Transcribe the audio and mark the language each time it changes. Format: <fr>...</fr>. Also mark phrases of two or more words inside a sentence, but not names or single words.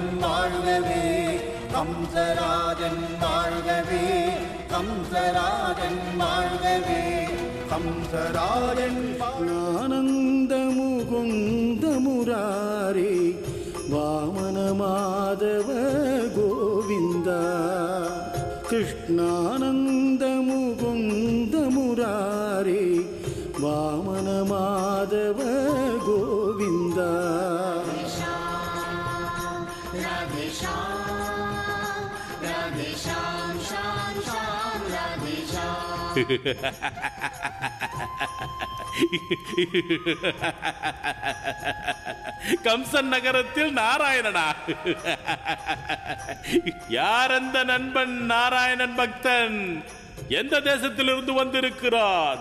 <ta>வாழ்கவே கம்சராஜன் வாழ்கவே கம்சராஜன் வாழ்கவே கம்சராஜன் ஆனந்த முகுந்த முராரே வாமன மாதவ கோவிந்தா கிருஷ்ணானந்த முகுந்த முராரே வாமன மாதவ கோவிந்தா राधे श्याम श्याम श्याम राधे श्याम கம்சன் நகரத்தில் நாராயணனா? யார் அந்த நண்பன் நாராயணன் பக்தன்? எந்த தேசத்திலிருந்து வந்திருக்கிறான்?</ta>